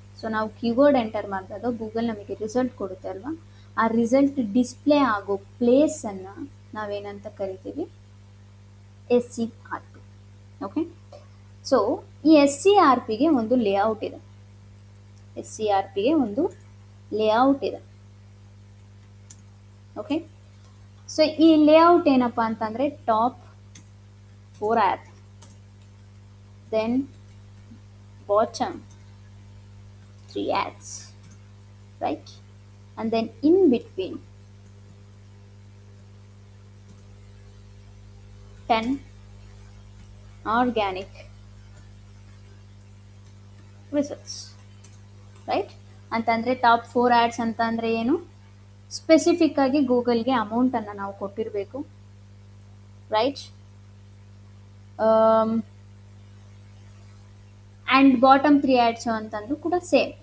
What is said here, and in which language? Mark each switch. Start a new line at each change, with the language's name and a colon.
Kannada: So ನಾವು keyword enter ಮಾಡಿದಾಗ Google ನಮಗೆ ರಿಸಲ್ಟ್ ಕೊಡುತ್ತೆ ಅಲ್ವಾ, ಆ ರಿಸಲ್ಟ್ ಡಿಸ್ಪ್ಲೇ ಆಗೋ ಪ್ಲೇಸನ್ನು ನಾವೇನಂತ ಕರಿತೀವಿ? SERP. ಓಕೆ, ಸೊ ಈ SERPಗೆ ಒಂದು ಲೇಔಟ್ ಇದೆ. SERPಗೆ ಒಂದು ಲೇಔಟ್ ಇದೆ.
English: okay, so ಈ layout
Kannada: ಏನಪ್ಪ ಅಂತಂದರೆ
English: Top 4 ads, then bottom 3 ads, right, and then in between 10 organic results.
Kannada: Right, ಅಂತಂದರೆ ಟಾಪ್ 4 ads ಅಂತಂದರೆ ಏನು? ಸ್ಪೆಸಿಫಿಕ್ ಆಗಿ ಗೂಗಲ್ಗೆ ಅಮೌಂಟನ್ನು ನಾವು ಕೊಟ್ಟಿರಬೇಕು. ರೈಟ್, ಆ್ಯಂಡ್ ಬಾಟಮ್ 3 ads ಅಂತಂದ್ರೂ ಕೂಡ ಸೇಮ್.